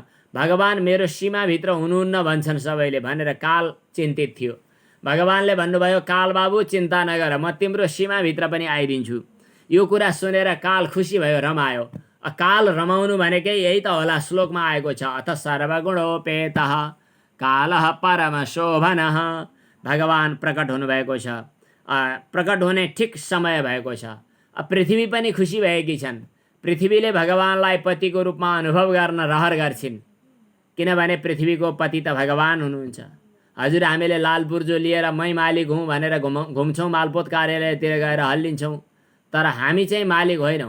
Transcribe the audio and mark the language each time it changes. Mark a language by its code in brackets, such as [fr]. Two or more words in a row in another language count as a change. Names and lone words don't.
[ne] भगवान मेरो सीमाभित्र हुनुहुन्न भन्छन् सबैले भनेर काल चिन्तित थियो। भगवानले भन्नुभयो, काल बाबु चिन्ता नगर, म तिम्रो सीमाभित्र पनि आइदिन्छु। यो कुरा सुनेर काल खुसी भयो, रमायो। काल रमाउनु भनेकै यही त होला। श्लोकमा आएको छ, [sa] अथ सर्वगुणोपेतः कालः परमशोभनः। [ne] भगवान प्रकट हुनुभएको छ। प्रकट हुने ठिक समय भएको छ। पृथ्वी पनि खुसी भएकी छन्। पृथ्वीले भगवानलाई पतिको रूपमा अनुभव गर्न रहर गर्छिन्, किनभने पृथ्वीको पति त भगवान हुनुहुन्छ। हजुर, हामीले लाल पूर्जो लिएर मै मालिक हुँ भनेर घुम्छौँ, मालपोत कार्यालयतिर गएर हल्लिन्छौँ, तर हामी चाहिँ मालिक होइनौँ।